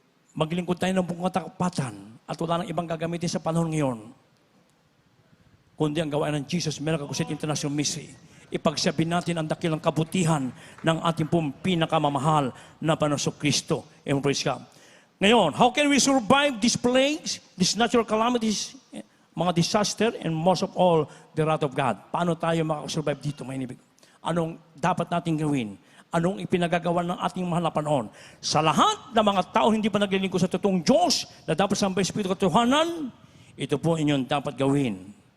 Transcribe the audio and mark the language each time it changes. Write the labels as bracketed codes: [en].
[tl] Maglingkod tayo ng buong katapatan at wala nang ibang gagamitin sa panahon ngayon kundi ang gawain ng Jesus Miracle Crusade International Ministry. Ipagsabi natin ang dakilang kabutihan ng ating pong pinakamamahal na Panginoong Kristo. [en] Praise God. Ngayon, how can we survive these plagues, these natural calamities, mga disaster, and most of all, the wrath of God? [tl] Paano tayo makasurvive dito, may inibig? Anong dapat natin gawin? Anong ipinagagawa ng ating mahal na Panginoon? Sa lahat ng mga tao hindi pa naglilingkod sa totoong Diyos na dapat sambay Espiritu katotohanan, ito po inyong dapat gawin.